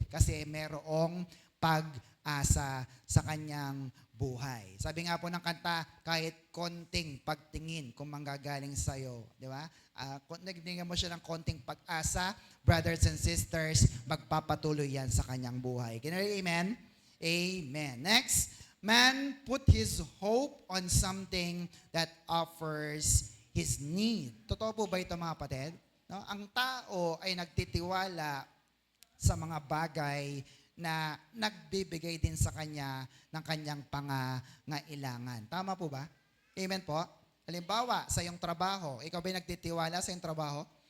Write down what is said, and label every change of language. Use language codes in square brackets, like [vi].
[tl] Kasi merong pag-asa sa kanyang buhay. Sabi nga po ng kanta, kahit konting pagtingin kung manggagaling sa'yo. Di ba? Kung nagbigyan mo siya ng konting pag-asa, [en] brothers and sisters, [tl] magpapatuloy yan sa kanyang buhay. [en] Can I amen? Amen. Next, man put his hope on something that offers his need. [tl] Totoo po ba ito mga kapatid? No? Ang tao ay nagtitiwala sa mga bagay na nagbibigay din sa kanya ng kanyang pangangailangan. Tama po ba? Amen po? Halimbawa, sa iyong trabaho, ikaw ba'y nagtitiwala sa iyong trabaho?